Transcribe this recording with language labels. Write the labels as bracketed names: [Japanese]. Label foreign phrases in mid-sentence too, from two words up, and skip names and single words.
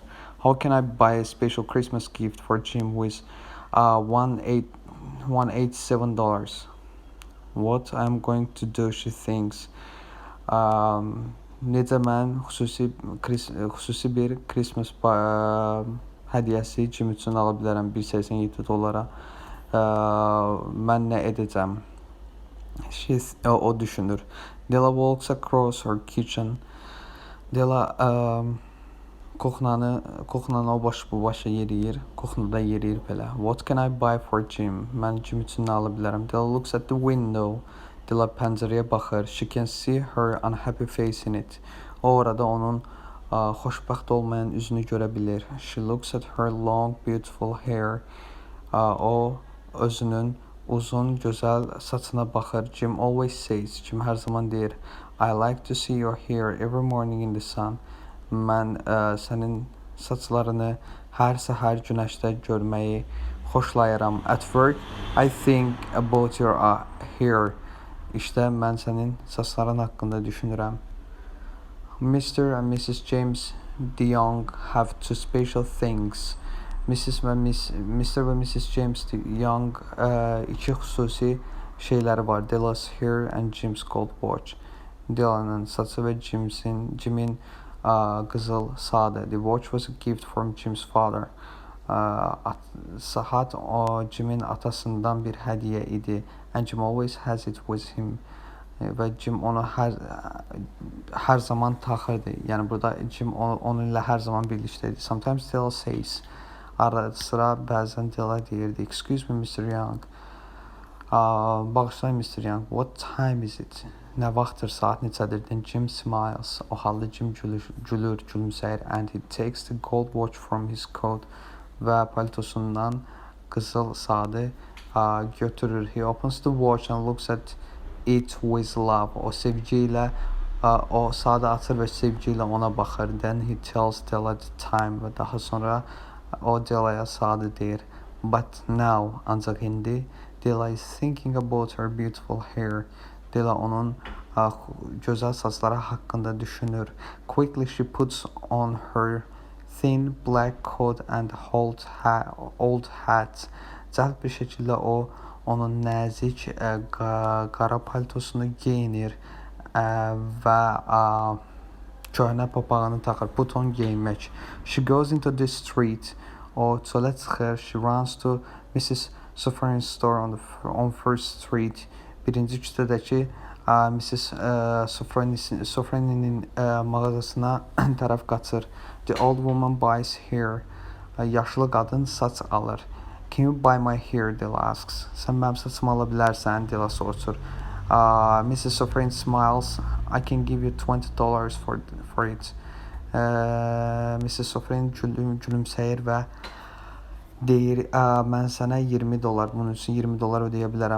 [English] How can I buy a special Christmas gift for Jim with $187? What I'm going to do, she thinks. [Azerbaijani] Necə mən xüsusi bir Christmas hədiyyəsi Jim üçün ala bilərəm $187. Mən nə edəcəm? O düşünür. [English] Della walks across her kitchen. [Azerbaijani] Della kuxnanı o baş bu başa yeriyir. Kuxnada yeriyir belə. [English] What can I buy for Jim? [Azerbaijani] Mən Jim üçün nə ala bilərəm? [English] Della looks at the window. [Azerbaijani] Della pəncərəyə baxır. [English] She can see her unhappy face in it. [Azerbaijani] O orada onun xoşbəxt olmayan üzünü görə bilir. [English] She looks at her long, beautiful hair. [Azerbaijani] O özünün uzun, gözəl saçına baxır. [English] Jim always says, [Azerbaijani] Jim hər zaman deyir, [English] I like to see your hair every morning in the sun. [Azerbaijani] Mən sənin Saçlarını hər səhər günəşdə görməyi xoşlayıram. [English] At work, I think about your hair. [Azerbaijani] İşdə mən sənin saçların haqqında düşünürəm. [English] Mr. and Mrs. James DeYoung have two special things. [Azerbaijani] Mr. ve Mrs. James DeYoung iki xüsusi şeyləri var. [English] Della's hair and Jim's gold watch. [Azerbaijani] Della'nın saçı ve Jim'in qızıl saatı. [English] The watch was a gift from Jim's father. [Turkish] Saat Jim'in atasından bir hediye idi. [English] And Jim always has it with him. [Azerbaijani] Ve Jim onu her zaman taxırdı. [Turkish] Yani burada Jim onunla her zaman birlikdeydi. [English] Sometimes Della says, [Azerbaijani] ara sıra bəzən Della deyirdi, [English] excuse me Mr. Young. Bağışlayın Mr. Young, what time is it? [Azerbaijani] Nə vaxtdır, saat neçədir? [English] Then Jim smiles. [Azerbaijani] O halda Jim gülümsəyir. [English] And he takes the gold watch from his coat. [Azerbaijani] Və paltosundan qızıl saatı götürür. [English] He opens the watch and looks at it with love. [Turkish] O sevgiyle o saatı açır ve sevgiyle ona bakır. [English] Then he tells Della the time [Azerbaijani] ve daha sonra o Della'ya saatı deyir. [English] But now, [Azerbaijani] ancak indi, [English] Della is thinking about her beautiful hair. [Azerbaijani] Della onun gözəl saçları haqqında düşünür. [English] Quickly she puts on her thin black coat and old hat. [Azerbaijani] Cəld bir şəkildə o onun nəzik qara paltosunu geyinir və köhnə papağını taxır. [English] Put on [Azerbaijani] geyinmək. [English] She goes into the street. [Azerbaijani] O çölə çıxır. [English] She runs to Mrs. Sofran's store on First Street. [Azerbaijani] Birinci küçədəki Mrs. Sofrani'nin mağazasına tərəf qaçır. [English] The old woman buys hair. [Azerbaijani] Yaşlı qadın saç alır. [English] Can you buy my hair? Della asks. [Azerbaijani] Sən mənim saçımı ala bilərsən? Della soruşur. [English] Mrs. Sofran smiles. I can give you $20 for it. Mrs. [Azerbaijani] Sofran gülümsəyir və deyir, mən sənə $20, bunun üçün $20 ödəyə bilərəm.